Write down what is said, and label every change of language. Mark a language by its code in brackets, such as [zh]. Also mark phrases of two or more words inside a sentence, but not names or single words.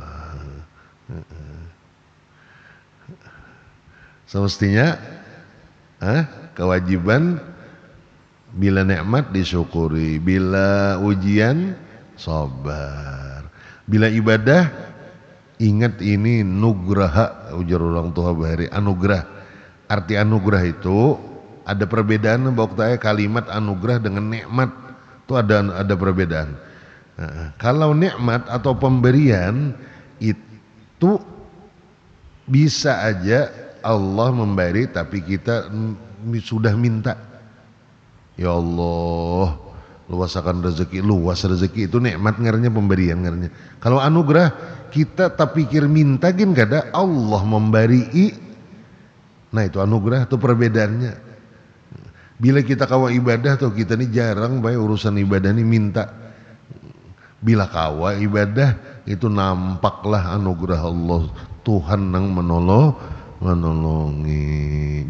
[bjn] semestinya kewajiban bila nikmat disyukuri, bila ujian sabar, bila ibadah ingat ini nugraha ujar orang tua bahari anugerah. [id] Arti anugerah itu ada perbedaan bahwa kalimat anugerah dengan nikmat itu ada perbedaan. Nah, kalau nikmat atau pemberian itu bisa aja Allah memberi tapi kita sudah minta ya [bjn] Allah luasakan rezeki luas rezeki itu nikmat ngarannya pemberian ngarannya kalau anugerah kita tak pikir minta gin kada Allah memberi nah itu anugerah itu perbedaannya bila kita kawa ibadah tuh kita ini jarang baik urusan ibadah ini minta bila kawa ibadah itu nampaklah anugerah Allah Tuhan yang menolongi.